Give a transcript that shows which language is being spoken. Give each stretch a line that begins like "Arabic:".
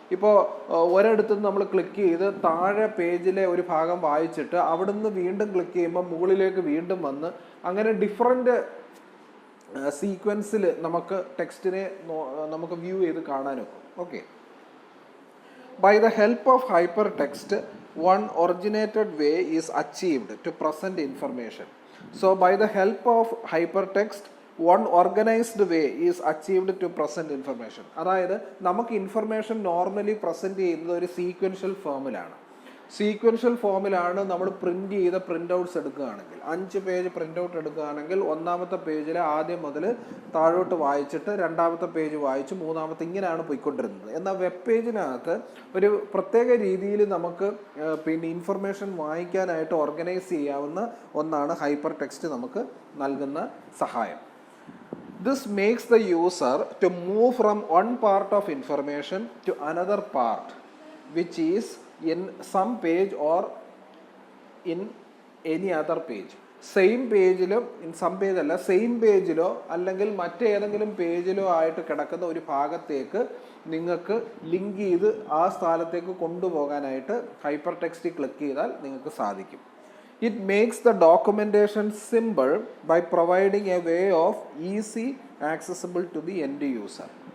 Malayalam: ഇപ്പോൾ ഒരിടത്തു നിന്ന് നമ്മൾ ക്ലിക്ക് ചെയ്ത് താഴെ പേജിലെ ഒരു ഭാഗം വായിച്ചിട്ട് അവിടുന്ന് വീണ്ടും ക്ലിക്ക് ചെയ്യുമ്പോൾ മുകളിലേക്ക് വീണ്ടും വന്ന് അങ്ങനെ ഡിഫറെൻറ്റ് സീക്വൻസിൽ നമുക്ക് ടെക്സ്റ്റിനെ നമുക്ക് വ്യൂ ചെയ്ത് കാണാനൊക്കും.
English: Okay, by the help of hypertext one originated way is achieved to present information. So by the help of hypertext, one organized way is achieved to present information.
Malayalam: അതായത് നമുക്ക് information normally present ചെയ്യുന്നത് ഒരു sequential ഫോമിലാണ്. Sequential ഫോമിലാണ് നമ്മൾ print ചെയ്ത print outs എടുക്കുകയാണെങ്കിൽ, 5 page print out എടുക്കുകയാണെങ്കിൽ ഒന്നാമത്തെ പേജിൽ ആദ്യം മുതൽ താഴോട്ട് വായിച്ചിട്ട് രണ്ടാമത്തെ പേജ് വായിച്ച് മൂന്നാമത്തെ, ഇങ്ങനെയാണ് പോയിക്കൊണ്ടിരുന്നത്. എന്നാൽ വെബ് പേജിനകത്ത് ഒരു പ്രത്യേക രീതിയിൽ നമുക്ക് ഇൻഫർമേഷൻ വായിക്കാനായിട്ട് ഓർഗനൈസ് ചെയ്യാവുന്ന ഒന്നാണ് ഹൈപ്പർ ടെക്സ്റ്റ് നമുക്ക് നൽകുന്ന സഹായം.
English: This makes the user to move from one part of information to another part, which is in some page or in any other page.
Malayalam: Same പേജിലും സം പേജ് അല്ല same പേജിലോ അല്ലെങ്കിൽ മറ്റേതെങ്കിലും പേജിലോ ആയിട്ട് കിടക്കുന്ന ഒരു ഭാഗത്തേക്ക് നിങ്ങൾക്ക് ലിങ്ക് ചെയ്ത് ആ സ്ഥലത്തേക്ക് കൊണ്ടുപോകാനായിട്ട് ഹൈപ്പർ ടെക്സ്റ്റ് ക്ലിക്ക് ചെയ്താൽ നിങ്ങൾക്ക് സാധിക്കും.
English: It makes the documentation simple by providing a way of easy accessible to the end user.